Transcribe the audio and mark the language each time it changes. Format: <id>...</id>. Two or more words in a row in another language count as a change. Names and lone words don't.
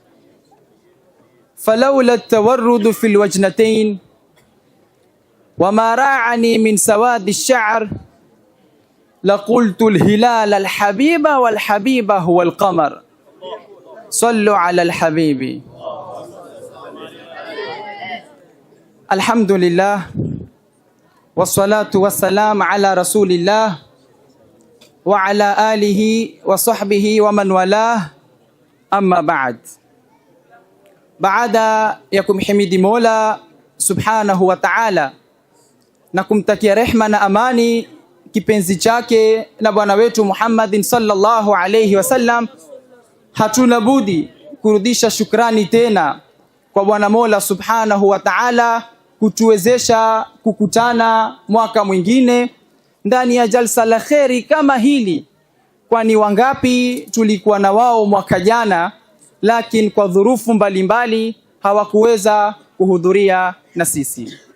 <ar>فلولا التورد في الوجنتين وما راعني من سواد الشعر لقلت الهلال الحبيب والحبيب هو القمر صلوا على الحبيب. الحمد لله والصلاة والسلام على رسول الله وعلى آله وصحبه ومن والاه أما بعد.</ar> <sw>Baada ya kumhimidi Mola</sw> <ar>سبحانه وتعالى</ar> <sw>na kumtakia rehma na amani kipenzi chake na bwana wetu Muhammadin</sw> <ar>صلى الله عليه وسلم,</ar> <sw>hatuna budi kurudisha shukrani tena kwa Bwana Mola</sw> <ar>سبحانه وتعالى</ar> <sw>kutuwezesha kukutana mwaka mwingine ndani ya jalsa la kheri kama hili, kwani wangapi tulikuwa na wao mwaka jana, lakini kwa dhurufu mbalimbali hawakuweza kuhudhuria na sisi.</sw>